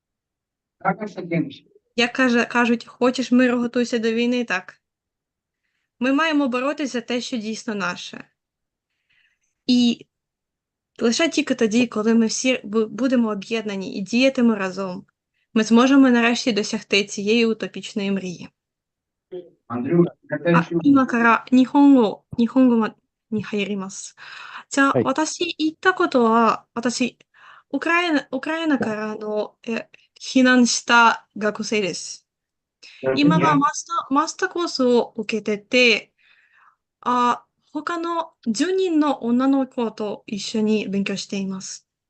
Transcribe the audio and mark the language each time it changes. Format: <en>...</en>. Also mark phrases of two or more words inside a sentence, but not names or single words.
<uk>Як кажуть, хочеш миру, готуйся до війни, так. Ми маємо боротися за те, що дійсно наше. І лише тільки тоді, коли ми всі будемо об'єднані і діятимемо разом, ми зможемо нарешті досягти цієї утопічної мрії.</uk> <ja>今から日本語に入ります。じゃあ、私言ったことは、ウクライナから避難した学生です。今はマスターコースを受けてて、 他の10人の女の子と一緒に勉強しています。</ja>